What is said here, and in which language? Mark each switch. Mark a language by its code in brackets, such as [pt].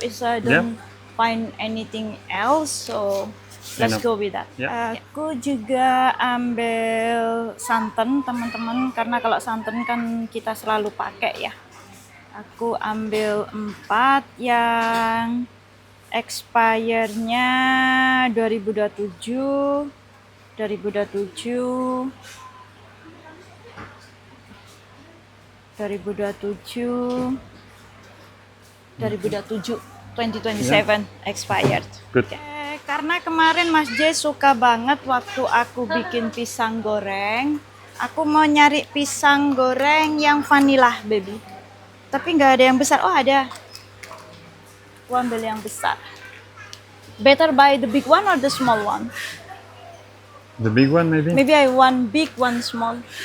[en] Is don't find anything else, so let's Enough. go with that. Yeah. [id] Aku juga ambil santan teman-teman, karena kalau santan kan kita selalu pakai ya. Aku ambil 4 yang expirednya 2027, 2027, 2027 expired. [en] Good. [id] Karena kemarin Mas J suka banget waktu aku bikin pisang goreng, aku mau nyari pisang goreng yang vanilla, baby. Tapi nggak ada yang besar. Oh, ada. Aku ambil yang besar. [en] Better buy the big one or the small one? The big one maybe? Maybe I one big, one small.